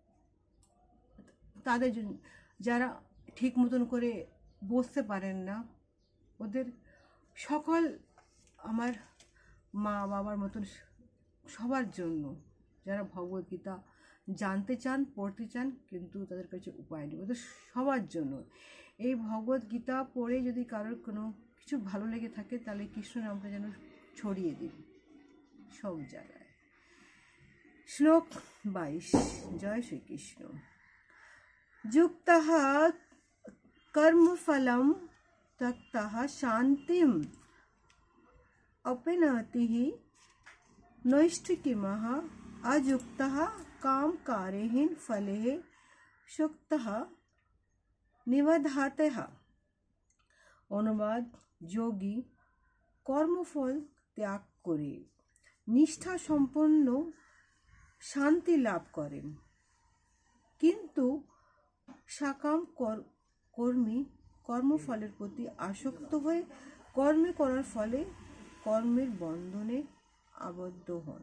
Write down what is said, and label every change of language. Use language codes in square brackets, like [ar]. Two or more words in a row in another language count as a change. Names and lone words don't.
[bn] তাদের জন্য, যারা ঠিক মতন করে বসতে পারেন না, ওদের সকল আমার মা বাবার মতন সবার জন্য যারা ভগবত গীতা জানতে চান, পড়তে চান কিন্তু তাদের কাছে উপায় নেই, ওদের সবার জন্য এই ভগবত গীতা পড়ে যদি কারোর কোনো কিছু ভালো লেগে থাকে তাহলে কৃষ্ণ নামটা যেন ছড়িয়ে দিন সব জায়গায়। [sa] श्लोक 22। जय श्री कृष्ण। युक्तः कर्मफलं त्यक्तः शान्तिम् अपैनोति नैष्ठिकीमः अयुक्तः कामकारेण फलेः सुक्तः निबध्यतः। [bn] অনুবাদ, যোগী কর্মফল ত্যাগ করে নিষ্ঠা সম্পন্ন শান্তি লাভ করেন, কিন্তু সকাম কর্মী কর্মফলের প্রতি আসক্ত হয়ে কর্ম করার ফলে কর্মের বন্ধনে আবদ্ধ হন।